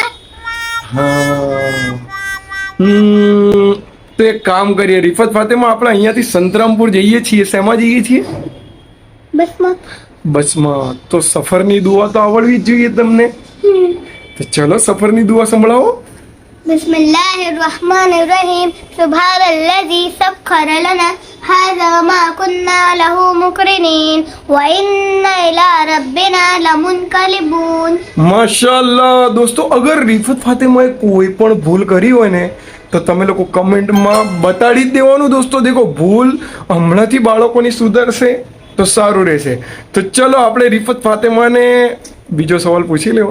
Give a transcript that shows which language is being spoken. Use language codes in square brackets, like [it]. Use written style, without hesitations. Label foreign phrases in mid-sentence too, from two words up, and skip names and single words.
[gu] હા. તો એક કામ કરીએ રિફત ફાતિમા, આપણે અહીંયાથી સંતરામપુર જઈએ છીએ. શેમાં જઈએ છીએ? બસમાં. તો સફરની દુઆ તો આવડવી જ જોઈએ તમને. તો ચલો સફરની દુઆ સંભળાવો. [ar] بسم الله الرحمن الرحيم سبحان الذي سخر لنا هذا وما كنا له مقرنين وإنا إلى ربنا لمنقلبون. [gu] માશાઅલ્લાહ. દોસ્તો અગર રિફત ફાતિમાએ કોઈ પણ ભૂલ કરી હોય ને તો તમે લોકો કમેન્ટમાં બતાડી જ દેવાનું દોસ્તો. દેખો ભૂલ હમણાંથી બાળકોની સુધરશે તો સારું રહેશે. તો ચલો આપણે રિફત ફાતિમાને બીજો સવાલ પૂછી લેવો.